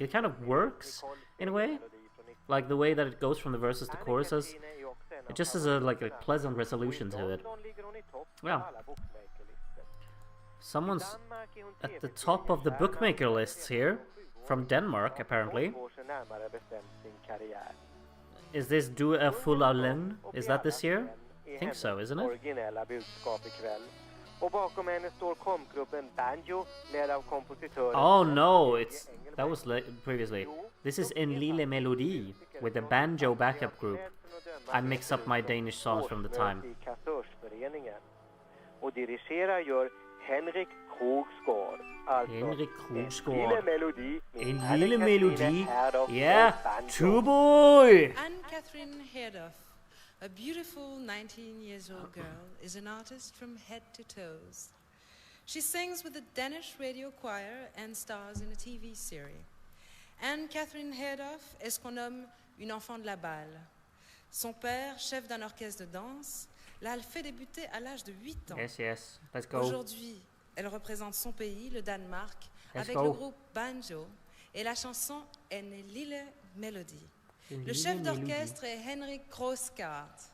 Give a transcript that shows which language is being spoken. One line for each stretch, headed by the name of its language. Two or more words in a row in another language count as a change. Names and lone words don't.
English: It kind of works in a way, like the way that it goes from the verses to choruses. It just has a pleasant resolution to it. Yeah. Someone's at the top of the bookmaker lists here, from Denmark apparently. Is this Du er full av løgn? Is that this year? I think so, isn't it? Oh no, that was previously. This is En Lille Melodi with the banjo backup group. I mix up my Danish songs from the time. Henrik Krogsgaard. Henrik Krogsgaard. En lille melodi. Yeah, Tuborg! Anne-Catherine Herdoff, a beautiful 19-year-old girl, is an artist from head to toes. She sings with the Danish radio choir and stars in a TV series.
French: Anne-Catherine Herdoff est ce qu'on nomme une enfant de la balle. Son père, chef d'un orchestre de danse, l'a fait débuter à l'âge de 8 ans.
English: Yes, let's go.
French: Aujourd'hui, elle représente son pays, le Danemark, avec le groupe Banjo et la chanson En Lille Melodi. Le chef d'orchestre est Henrik Krogsgaard.